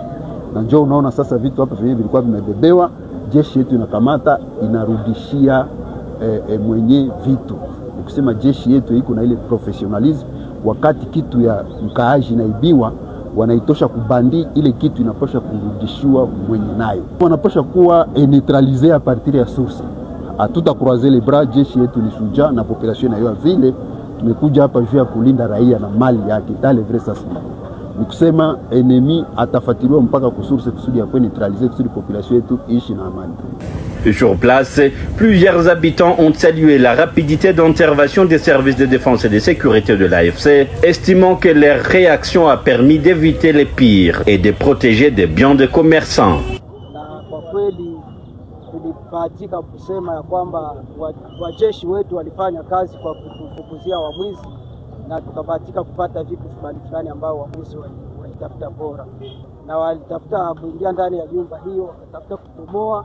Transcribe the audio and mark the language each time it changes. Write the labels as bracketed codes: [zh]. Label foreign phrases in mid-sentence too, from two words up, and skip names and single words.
[sw] Na njoo unaona sasa vitu hapa vyenyewe vilikuwa vimebebewa, jeshi yetu inakamata inarudishia mwenye vitu. Nikusema jeshi yetu iko na ile professionalism, wakati kitu ya mkaaji inaibiwa wanaitosha kubandi, ile kitu inapasha kurudishiwa mwenye nayo. Wanapasha kuwa [fr] neutraliser a partir [sw] ya source. Hatuta [fr] croiser les bras, [sw] jeshi yetu ni shujaa na population nayo vile. Tumekuja hapa juu ya kulinda raia na mali yake, dale vrai sasa. Nikusema enemy atafatiliwa mpaka kusource kusudi ya kwa neutraliser kusudi population yetu ishi na amani. [fr] Sur place, plusieurs habitants ont salué la rapidité d'intervention des services de défense et de sécurité de l'AFC, estimant que leur réaction a permis d'éviter les pires et de protéger des biens des commerçants. [sw] Na kwa kweli tulibahatika kusema ya kwamba wajeshi wetu walifanya kazi kwa kufukuzia wamwizi, na tukabahatika kupata vitu fulani ambao wamwizi walitafuta bora, na walitafuta kuingia ndani ya nyumba hiyo, wakatafuta kutomoa.